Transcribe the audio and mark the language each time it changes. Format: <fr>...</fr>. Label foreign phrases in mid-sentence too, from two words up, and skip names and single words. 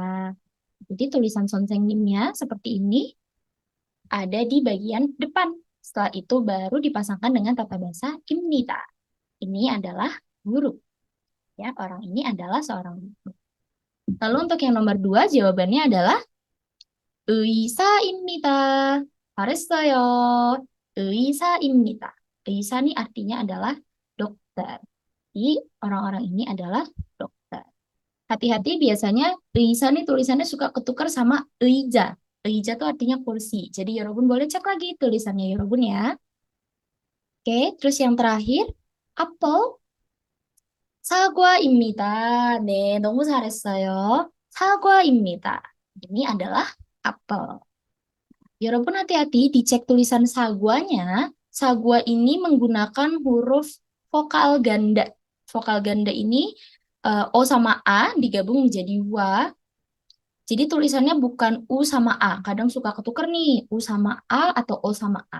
<id>Jadi tulisan 선생님nya seperti ini ada di bagian depan. Setelah itu baru dipasangkan dengan tata bahasa imnida. Ini adalah guru. Ya, orang ini adalah seorang guru. Lalu untuk yang nomor 2 jawabannya adalah 의사입니다.</id> <ko>잘했어요. 의사입니다.</ko> <id>의사 ini artinya adalah dokter. Jadi orang-orang ini adalah dokter. Hati-hati biasanya 의사 ini tulisannya suka ketukar sama 의자. 의자 itu artinya kursi. Jadi Yorobun boleh cek lagi tulisannya Yorobun ya. Oke, terus yang terakhir, apel.</id> <ko>사과입니다. 네, 너무 잘했어요. 사과입니다.</ko> <id>Ini adalah apel. Yorobun hati-hati dicek tulisan sagwanya. Sagwa ini menggunakan huruf vokal ganda. Vokal ganda ini O sama A digabung menjadi wa. Jadi tulisannya bukan U sama A. Kadang suka ketuker nih, U sama A atau O sama A.</id>